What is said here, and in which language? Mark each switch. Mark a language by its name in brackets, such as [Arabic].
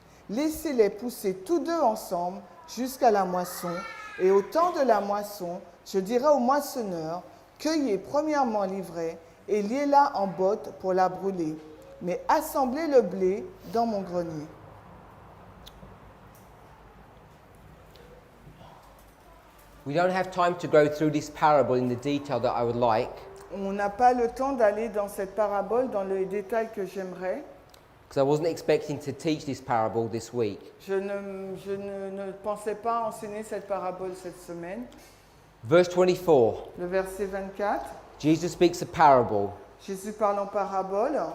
[French] Laissez-les pousser tous deux ensemble jusqu'à la moisson, et au temps de la moisson, je dirai aux moissonneurs, cueillez premièrement l'ivraie et liez-la en bottes pour la brûler, mais assemblez le blé dans mon grenier. » [English] We don't have time to go through this parable in the detail that I would like, [French] On n'a pas le temps d'aller dans cette parabole dans les détails que j'aimerais. [English] because I wasn't expecting to teach this parable this week. [French] Je ne pensais pas enseigner cette parabole cette semaine. [English] Verse 24, [French] Le verset 24, [English] Jesus speaks a parable. [French] Jésus parle en parabole.